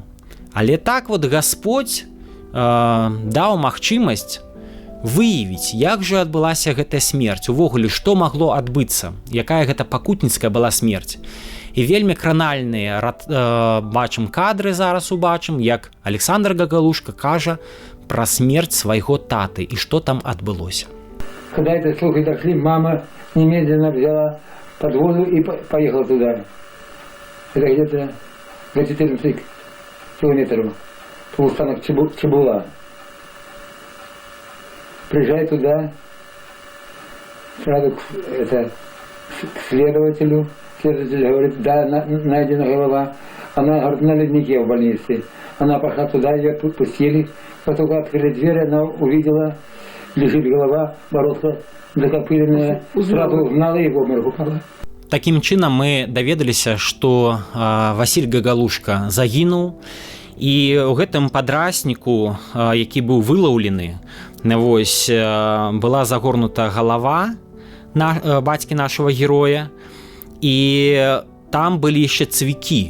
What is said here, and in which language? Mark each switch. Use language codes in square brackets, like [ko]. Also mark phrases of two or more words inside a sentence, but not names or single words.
[be] Але так вот Гасподзь даў магчымасць выявіць, як жа адбылася гэтая смерць, увогуле, што магло адбыцца, якая гэта пакутніцкая была смерць. І вельмі кранальныя бачым кадры, зараз убачым, як Александр Гагалушка кажа пра смерць свайго таты і што там адбылося. [ru] Когда эти слухи дошли, мама немедленно взяла подводу и поехала туда. Это где-то за 14 километров. Полустанок Чебула. Приезжает туда, сразу к следователю. Следователь говорит, да, найдена голова. Она, говорит, на леднике в больнице. Она пошла туда, ее тут пустили. Потом открыли дверь, она увидела, лежит голова, бородка закопыленная, сразу узнала его, упала. [be] Такім чынам мы даведаліся, што Васіль Гагалушка загінуў, і ў гэтым падрасніку, які быў вылаўлены, вось, была загорнута галава бацькі нашага героя, і там былі яшчэ цвікі.